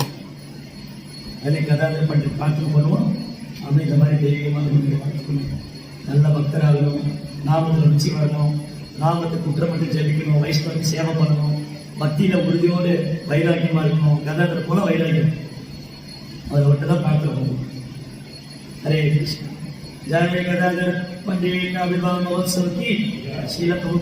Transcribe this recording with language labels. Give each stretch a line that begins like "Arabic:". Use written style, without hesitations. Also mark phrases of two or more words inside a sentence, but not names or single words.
Tamil: அதை கதாதர் பண்டிகை பிரார்த்தனை பண்ணுவோம். அப்படி இந்த மாதிரி தெய்வீகமான நல்ல பக்தராகணும், நாமத்தில் ருச்சி வரணும், நாமத்தை குற்றமட்டு ஜெபிக்கணும், வைஷ்ணவருக்கு சேவை பண்ணணும், பக்தியில உறுதியோடு வைராக்கியமா இருக்கணும். கதாதர் போல வைராக்கியம் அதை விட்டு தான் பிரார்த்தனை பண்ணுவோம்.
Hindi: हरे कृष्ण। जय गदाधर पंडित आविर्भाव महोत्सव की शीला